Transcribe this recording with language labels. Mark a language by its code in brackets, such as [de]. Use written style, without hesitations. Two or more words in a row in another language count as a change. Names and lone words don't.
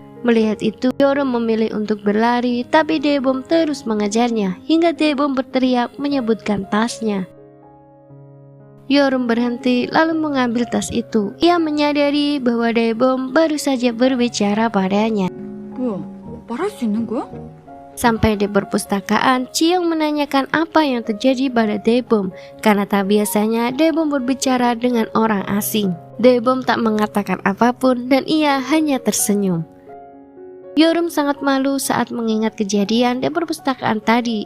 [id] Melihat itu, Yorum memilih untuk berlari, tapi Daebom terus mengejarnya hingga Daebom berteriak menyebutkan tasnya. Yorum berhenti lalu mengambil tas itu. Ia menyadari bahwa Daebom baru saja berbicara padanya. [ko] 뭐야, 말할 수 있는 거야? [id] Sampai di perpustakaan, Chiyoung menanyakan apa yang terjadi pada Daebom karena tak biasanya Daebom berbicara dengan orang asing. Daebom tak mengatakan apapun dan ia hanya tersenyum. Yorum sangat malu saat mengingat kejadian di perpustakaan tadi.